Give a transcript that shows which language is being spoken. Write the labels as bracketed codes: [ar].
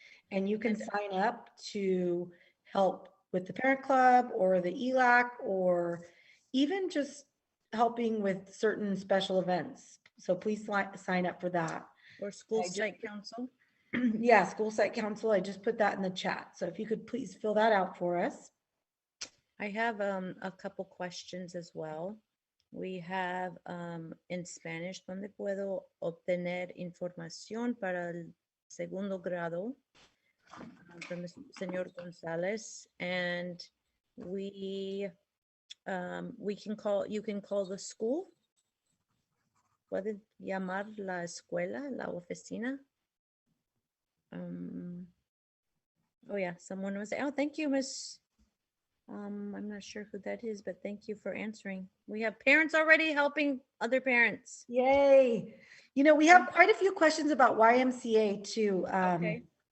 [en] And you can sign up to help with the parent club or the ELAC, or even just helping with certain special events. So please sign up for that. Or school I just- site council. Yeah, school site council. I just put that in the chat. So if you could please fill that out for us. I have a couple questions as well. [es] We have in Spanish, ¿dónde puedo obtener información para el segundo grado? [en] From the Señor Gonzalez, and you can call the school. [es] Pueden llamar la escuela, la oficina. [en] Oh yeah, someone was, oh, thank you, Miss. I'm not sure who that is, but thank you for answering. We have parents already helping other parents. Yay. We have quite a few questions about YMCA too. Okay.